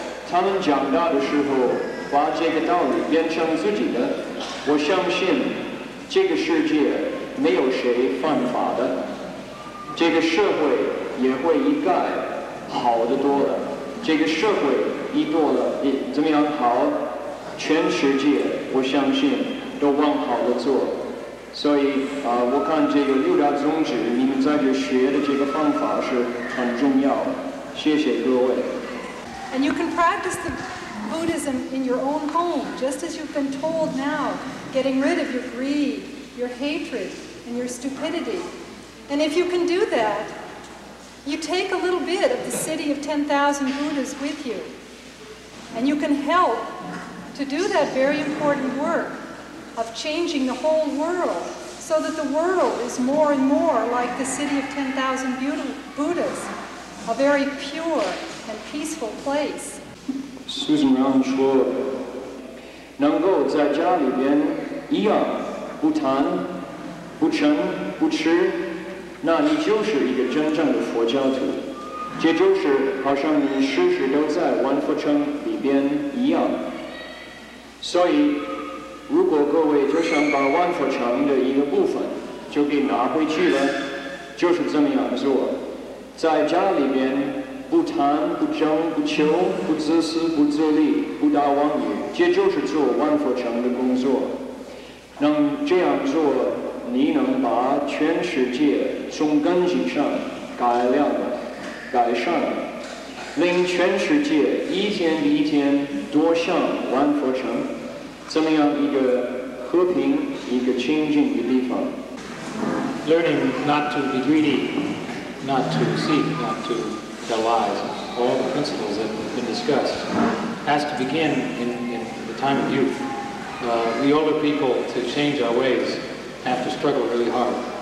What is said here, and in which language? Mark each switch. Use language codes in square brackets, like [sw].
[zh] 他们长大的时候把这个道理变成自己的，我相信这个世界没有谁犯法的，这个社会也会一概好得多了。这个社会一多了，怎么样好？全世界我相信都往好的做。所以我看这个六大宗旨，你们在这学的这个方法是很重要的。谢谢各位。 [en] And you can practice the Buddhism in your own home, just as you've been told now, getting rid of your greed, your hatred, and your stupidity. And if you can do that, you take a little bit of the city of 10,000 Buddhas with you. And you can help to do that very important work of changing the whole world so that the world is more and more like the city of 10,000 Buddhas, a very pure and peaceful place. [zh] Susan Brown 说，能够在家里边一样不谈、不嗔、不吃，那你就是一个真正的佛教徒。这就是好像你时时都在万佛城里边一样。所以，如果各位就想把万佛城的一个部分就给拿回去了，就是这么样做，在家里边。不贪、不争、不求、不自私、不自利、不打妄语，这就是做万佛城的工作。能这样做，你能把全世界从根基上改良、改善，令全世界一天比一天多像万佛城，这么样一个和平、一个清净的地方。 [en] Learning not to be greedy, not to seek, not to tell lies, all the principles that have been discussed, has to begin in the time of youth. We older people, to change our ways, have to struggle really hard.